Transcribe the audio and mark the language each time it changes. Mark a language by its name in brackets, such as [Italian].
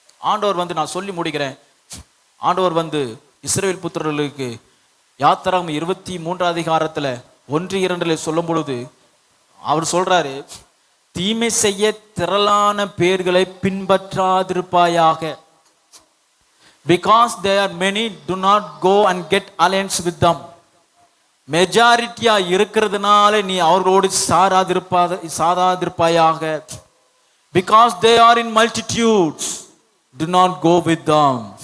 [Tamil] ஆண்டவர் நான் சொல்லி முடிக்கிறேன். ஆண்டவர் இஸ்ரவேல் புத்திரர்களுக்கு யாத்திராகமம் 23 அதிகாரத்துல 1-2 சொல்லும் பொழுது அவர் சொல்றாரு, தீமை செய்ய திரளான பேர்களை பின்பற்றாதிருப்பாயாக. [English] Because there are many, do not go and get alliance with them. [Tamil] மெஜாரிட்டியா இருக்கிறதுனால நீ அவர்களோடு சாராதிருப்பாயாக. [English] Because they are in multitudes, do not go with them.